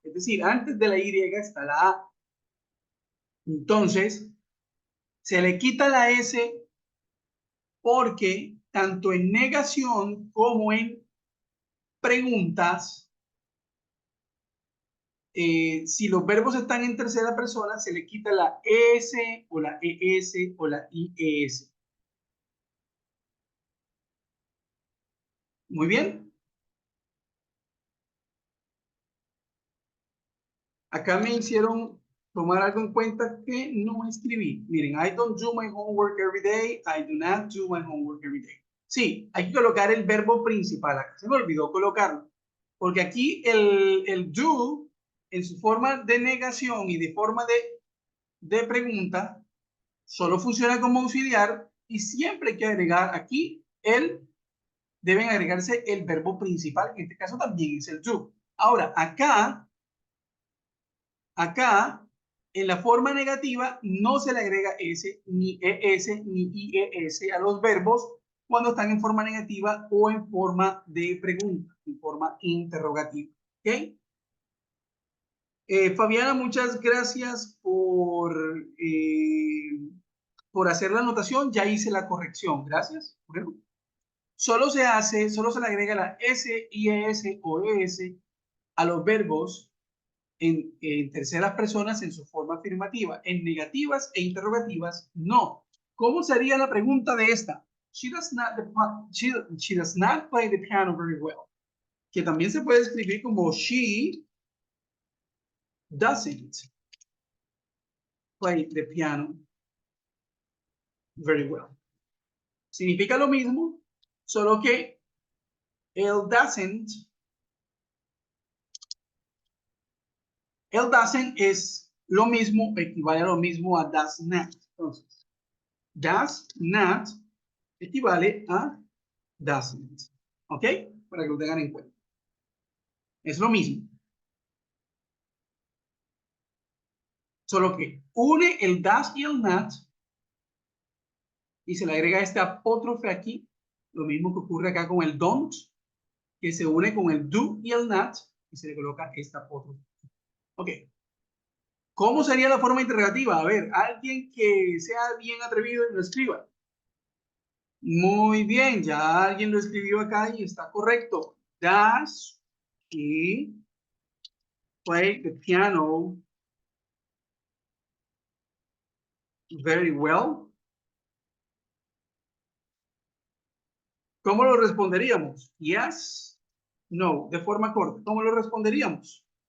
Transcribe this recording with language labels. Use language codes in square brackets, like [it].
[es] Es decir, antes de la Y está la A. Entonces, se le quita la S porque tanto en negación como en preguntas, si los verbos están en tercera persona, se le quita la S o la ES o la IES. Muy bien. Acá me hicieron tomar algo en cuenta que no escribí. [en] Miren, I don't do my homework every day. I do not do my homework every day. [es] Sí, hay que colocar el verbo principal. Acá se me olvidó colocarlo. Porque aquí el do, en su forma de negación y de forma de pregunta, solo funciona como auxiliar y siempre hay que agregar aquí deben agregarse el verbo principal, que en este caso también es el do. Ahora, acá, en la forma negativa, no se le agrega S, ni ES, ni IES a los verbos cuando están en forma negativa o en forma de pregunta, en forma interrogativa. ¿Ok? Fabiana, muchas gracias por hacer la anotación. Ya hice la corrección. Gracias. Bueno, solo se le agrega la S, IES o ES a los verbos en terceras personas en su forma afirmativa. En negativas e interrogativas, no. ¿Cómo sería la pregunta de esta? [en] She does not play the piano very well. [es] Que también se puede escribir como [en] she doesn't play the piano very well. [es] Significa lo mismo, solo que el doesn't es lo mismo, equivale a lo mismo a does not. Entonces, does not equivale a doesn't. ¿Ok? Para que lo tengan en cuenta. Es lo mismo. Solo que une el does y el not y se le agrega este apóstrofe aquí. Lo mismo que ocurre acá con el don't, que se une con el do y el not y se le coloca este apóstrofe. Ok. ¿Cómo sería la forma interrogativa? A ver, alguien que sea bien atrevido y lo escriba. Muy bien, ya alguien lo escribió acá y está correcto. [en] Does he play the piano very well? [es] ¿Cómo lo responderíamos? Yes, no, de forma corta. ¿Cómo lo responderíamos?